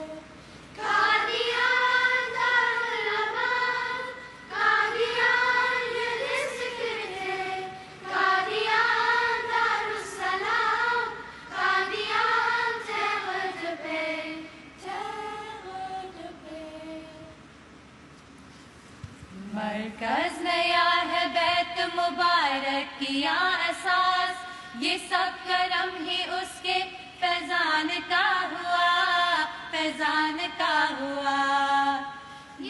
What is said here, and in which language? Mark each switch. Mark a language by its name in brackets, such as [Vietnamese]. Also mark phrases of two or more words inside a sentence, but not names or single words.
[French] Gardien de l'aman, gardien de la sécurité, gardien d'Arussalam, gardien terre de paix. Terre de paix. [Urdu] مرکز نیا ہے بیت مبارک کیا احساس یہ سب کرم ہی اس کے فیضان کا ہوا فیضان کا ہوا